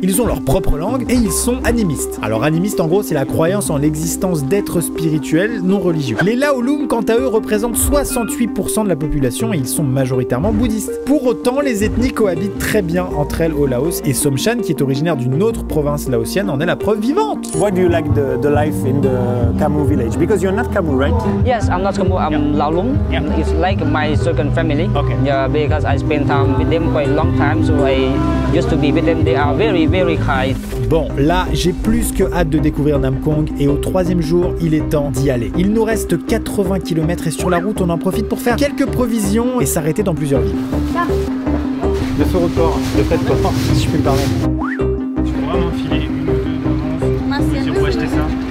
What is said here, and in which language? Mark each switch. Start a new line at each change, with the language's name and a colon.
French: Ils ont leur propre langue et ils sont animistes. Alors, animiste, en gros, c'est la croyance en l'existence d'êtres spirituels non religieux. Les Laolum, quant à eux, représentent 68% de la population et ils sont majoritairement bouddhistes. Pour autant, les ethnies cohabitent très bien entre elles au Laos et Somchan, qui est originaire d'une autre province laotienne, en est la preuve vivante.
English: Why do you like the life in the Kamou village? Because you're not Kamou, right? Yes, I'm not Kamou, I'm Laolum. It's like my second family. Okay. Yeah, because I spent time with them quite a long time, so I used to be with them. They are very, very kind.
French: Bon, là, j'ai plus que hâte de découvrir Namkong et au 3e jour, il est temps d'y aller. Il nous reste 80 km et sur la route, on en profite pour faire quelques provisions et s'arrêter dans plusieurs villes. De ce report, de fait port, si je puis me permettre. Je peux vraiment filer une ou deux d'avance si on peut acheter ça.